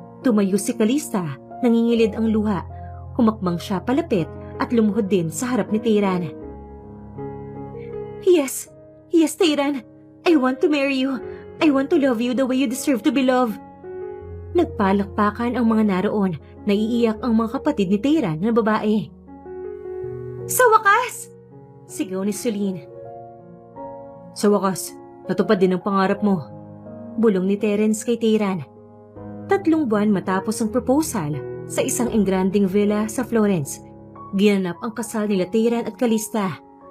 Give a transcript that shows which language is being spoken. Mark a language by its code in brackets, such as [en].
[tl] Tumayo si Calista, nangingilid ang luha. Humakbang siya palapit at lumuhod din sa harap ni Teyran. [en] Yes, Teyran. I want to marry you. I want to love you the way you deserve to be loved. [tl] Nagpalakpakan ang mga naroon. Naiiyak ang mga kapatid ni Teyran na babae. Sa wakas! Sigaw ni Sulin. Sa wakas, natupad din ang pangarap mo. Bulong ni Terence kay Teyran. 3 buwan matapos ang proposal sa isang engranding villa sa Florence, ginanap ang kasal nila Teyran at Calista.